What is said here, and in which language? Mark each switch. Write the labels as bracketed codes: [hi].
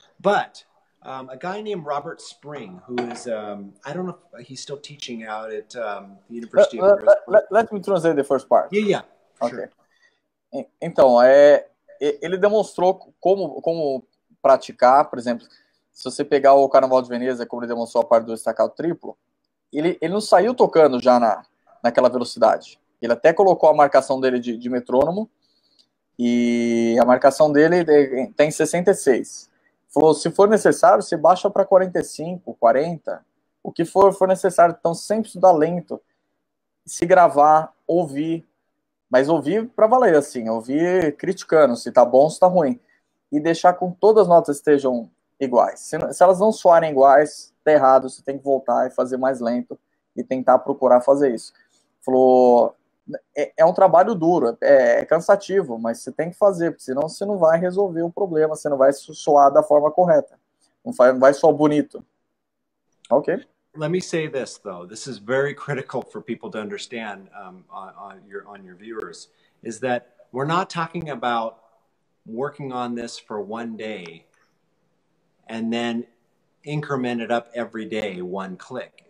[en] But a guy named Robert Spring, who is, I don't know if he's still teaching out at the University of Let me translate the first part. Yeah. Okay. Sure. [pt] Então, ele demonstrou como praticar, por exemplo, se você pegar o Carnaval de Veneza, como ele demonstrou a parte do estaccato triplo, ele não saiu tocando já naquela velocidade. Ele até colocou a marcação dele de metrônomo, e a marcação dele tem 66. Falou, se for necessário, você baixa para 45, 40, o que for necessário. Então, sempre estudar lento, se gravar, ouvir, mas ouvir para valer, assim, ouvir criticando se tá bom, se tá ruim, e deixar com todas as notas estejam iguais. Se elas não soarem iguais, tá errado, você tem que voltar e fazer mais lento e tentar procurar fazer isso. Falou, é um trabalho duro, é cansativo, mas você tem que fazer, porque senão você não vai resolver o problema, você não vai soar da forma correta, não vai soar bonito. Ok? [en] Let me say this, though. This is very critical for people to understand on your viewers, is that we're not talking about working on this for one day and then increment it up every day, one click.